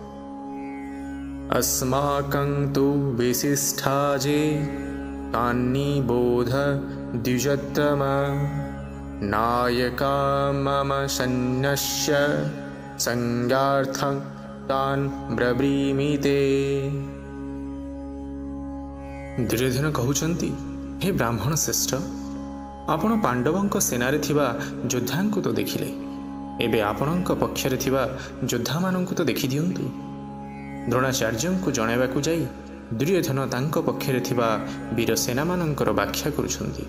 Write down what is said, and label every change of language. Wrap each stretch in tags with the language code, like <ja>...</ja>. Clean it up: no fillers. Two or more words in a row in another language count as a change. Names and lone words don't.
<sa>अस्माकं तु विशिष्टाजे तान्निबोध द्विजोत्तम नायका मम सन्न्यस्य संज्ञार्थं तान् ब्रवीमि।</sa> <or>ଦୁର୍ଯ୍ୟୋଧନ କହୁଛନ୍ତି, ହେ ବ୍ରାହ୍ମଣ ଶ୍ରେଷ୍ଠ, ଆପଣ ପାଣ୍ଡବଙ୍କ ସେନାରେ ଥିବା ଯୋଦ୍ଧାଙ୍କୁ ତ ଦେଖିଲେ, ଏବେ ଆପଣଙ୍କ ପକ୍ଷରେ ଥିବା ଯୋଦ୍ଧା ମାନଙ୍କୁ ତ ଦେଖି ଦିଅନ୍ତୁ। ଦ୍ରୋଣାଚାର୍ଯ୍ୟଙ୍କୁ ଜଣାଇବାକୁ ଯାଇ ଦୁର୍ଯ୍ୟୋଧନ ତାଙ୍କ ପକ୍ଷରେ ଥିବା ବୀର ସେନା ମାନଙ୍କର ବ୍ୟାଖ୍ୟା କରୁଛନ୍ତି।</or>